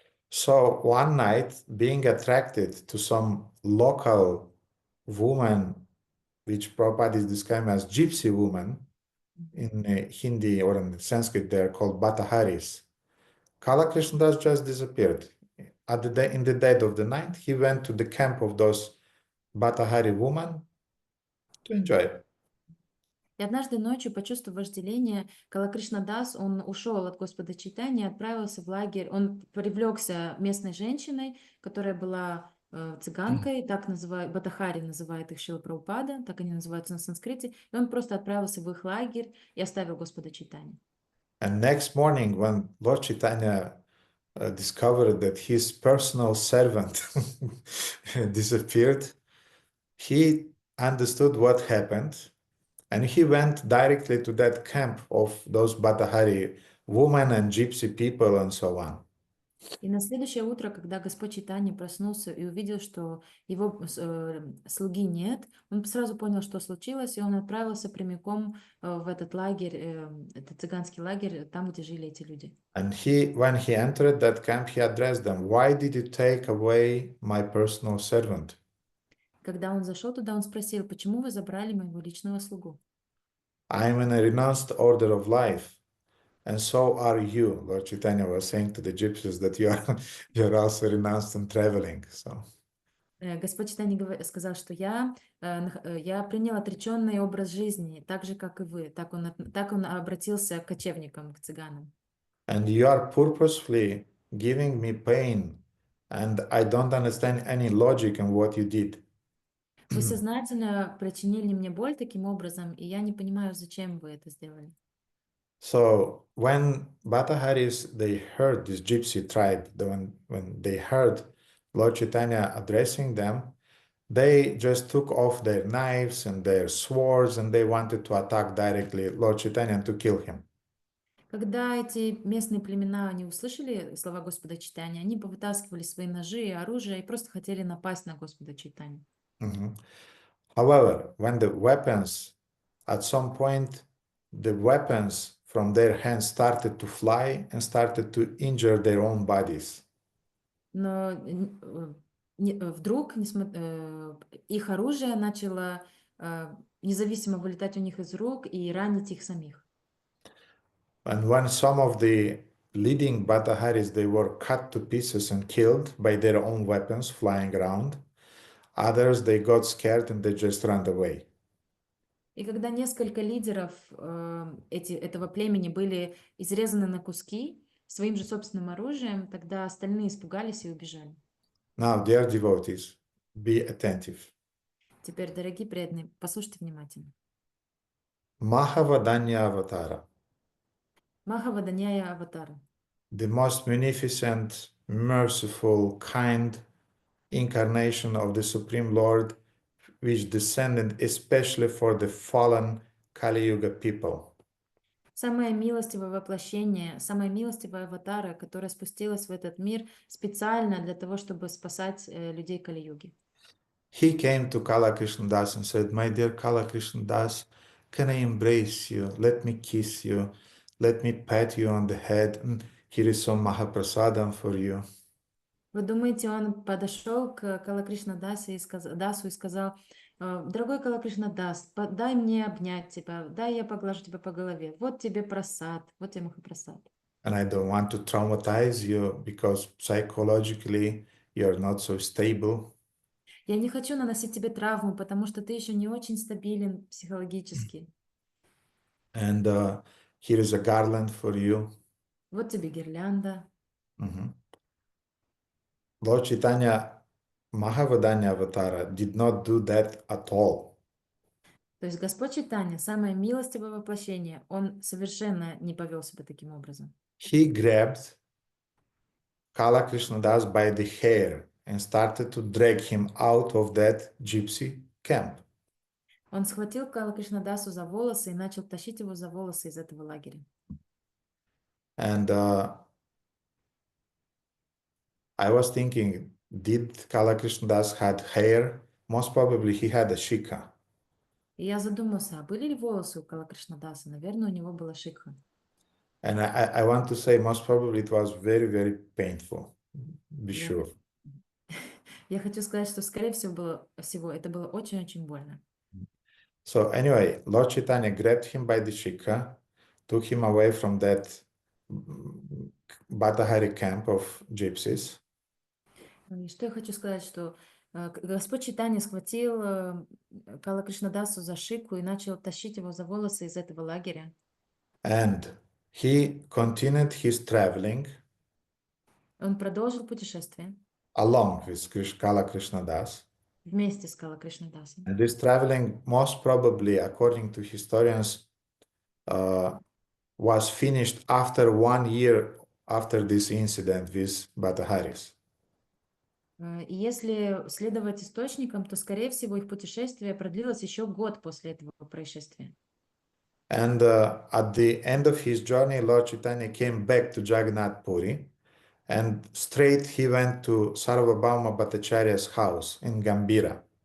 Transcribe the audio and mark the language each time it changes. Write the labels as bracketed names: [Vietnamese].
[English] So one night, being attracted to some local woman, which Prabhupada is described as gypsy woman, in Hindi or in Sanskrit they're called Bhataharis, Kala Krishnadas just disappeared. In the dead of the night, he went to the camp of those Bhattahari woman to enjoy it. [Russian] И однажды ночью, почувствовав вожделение, Кала-Кришна Дас, он ушел от Господа Чайтаньи, отправился в лагерь. Он привлекся местной женщиной, которая была цыганкой, так называют, Батахари называет их Шрила Прабхупада, так они называются на санскрите. И он просто отправился в их лагерь и оставил Господа Чайтаньи. [English] And next morning, when Lord Chaitanya discovered that his personal servant disappeared, he understood what happened, and he went directly to that camp of those Bhattahari women and gypsy people and so on. [Russian] И на следующее утро, когда Господь Чайтанья проснулся и увидел, что его слуги нет, он сразу понял, что случилось, и он отправился прямиком в этот лагерь, этот цыганский лагерь, там, где жили эти люди. [English] And when he entered that camp, he addressed them, "Why did you take away my personal servant?" [Russian] Когда он зашел туда, он спросил, почему вы забрали моего личного слугу? [English] I am in a renounced order of life, and so are you. Lord Chaitanya was saying to the gypsies that you're also renounced and traveling. So. [Russian] Господь Чайтанья сказал, что я принял отреченный образ жизни, так же, как и вы. Так он обратился к кочевникам, к цыганам. [English] And you are purposefully giving me pain, and I don't understand any logic in what you did. [Russian] Вы сознательно причинили мне боль таким образом, и я не понимаю, зачем вы это сделали. [English] So when Bhattaharis, they heard this gypsy tribe, when they heard Lord Chaitanya addressing them, they just took off their knives and their swords, and they wanted to attack directly Lord Chaitanya and to kill him. [Russian] Когда эти местные племена, они услышали слова Господа Чайтаньи, они повытаскивали свои ножи и оружие и просто хотели напасть на Господа Чайтаньи. [English] However, when the weapons, at some point, the weapons from their hands started to fly and started to injure their own bodies. [Russian] Но вдруг их оружие начало независимо вылетать у них из рук и ранить их самих. [English] And when some of the leading Bhattaharis, they were cut to pieces and killed by their own weapons flying around, others, they got scared and they just ran away. [Russian] И когда несколько лидеров этого племени были изрезаны на куски своим же собственным оружием, тогда остальные испугались и убежали. [English] Now, dear devotees, be attentive. [Russian] Теперь, дорогие преданные, послушайте внимательно. [English] Mahavadanya Avatara, [Russian] Махаваданяя Аватара. [English] the most munificent, merciful, kind incarnation of the Supreme Lord, which descended especially for the fallen Kali Yuga people. [Russian] Самое милостивое воплощение, самая милостивая аватара, которая спустилась в этот мир специально для того, чтобы спасать людей Кали-юги. [English] He came to Kala Krishna Das and said, "My dear Kala Krishna Das, can I embrace you? Let me kiss you. Let me pat you on the head. And here is some Mahaprasadam for you." [Russian] Вы думаете, он подошел к Кала-Кришна Дасу и сказал, дорогой Кала-Кришна Дас, дай мне обнять тебя, дай я поглажу тебя по голове. Вот тебе прасад, вот тебе Махапрасад. [English] And I don't want to traumatize you because psychologically you're not so stable. [Russian] Я не хочу наносить тебе травму, потому что ты еще не очень стабилен психологически. [English] And here is a garland for you. [Russian] Вот тебе гирлянда. [English] Lord Chaitanya Mahavadanya Avatara did not do that at all. [Russian] То есть Господь Чайтанья, самое милостивое воплощение, он совершенно не повел себя таким образом. [English] He grabbed Kala Krishna Das by the hair and started to drag him out of that gypsy camp. [Russian] Он схватил Кала-Кришна Дасу за волосы и начал тащить его за волосы из этого лагеря. [English] And I was thinking, did Kala Krishna Das had hair? Most probably he had a shikha. [Russian] И я задумался, а были ли волосы у Кала-Кришна Даса? Наверное, у него была шикха. [English] And I want to say most probably it was very, very painful. Be sure. [Russian] Я хочу сказать, что, скорее всего, это было очень-очень больно. [English] So anyway, Lord Chaitanya grabbed him by the shikha, took him away from that Bhattahari camp of gypsies. [Russian] И что я хочу сказать, что Господь Чайтанья схватил Кала Кришнадасу за шику и начал тащить его за волосы из этого лагеря. [English] And he continued his traveling [Russian] Он продолжил путешествие [English] along with Kala Krishnadas. [Russian] вместе с Кала Кришнадасом. [English] And this traveling, most probably, according to historians, was finished after 1 year after this incident with Bhataharis. [Russian] И если следовать источникам, то, скорее всего, их путешествие продлилось еще год после этого происшествия. [English] And at the end of his journey, Lord Chaitanya came back to Jagannath Puri, and straight he went to Sarvabhauma Bhattacharya's house in Gambhira.